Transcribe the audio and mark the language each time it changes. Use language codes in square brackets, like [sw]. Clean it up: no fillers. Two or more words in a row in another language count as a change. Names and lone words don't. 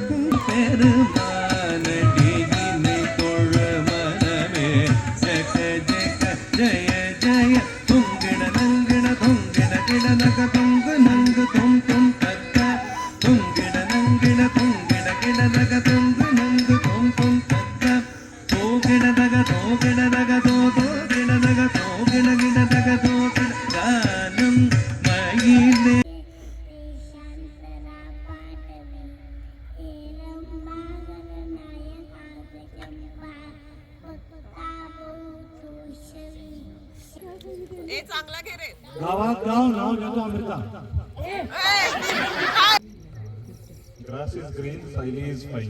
[mr] ಜಯ ಜಯ ತುಂಗಿಡ ನಂಗಿಡ ತುಂಗಿಡ ಗಿಡ ನಗ ತುಂಗ ನಂಗ ತುಂ ತುಂ ತಕ್ಕ ತುಂಗಿಡ ನಂಗಿಡ ತುಂಗಿಡ ಗಿಡ ನಗ ತುಂಗ ನಂಗ ತುಂ ತುಂ ತಕ್ಕ ತೋ ಗಿಡ ನಗ ತೋ ಗಿಡ ನಗ ತೋ ತೋ ಗಿಡ ನಗ ತೋ ಗಿಡ ಗಿಡ ನಗ ತೋ ಗಿಡ ಗಾನಂ ಮಯಿಲೆ चांगला घे रे. गावात गाव नाव घेतो अमृता. [en] grass is green, Sayali is fine.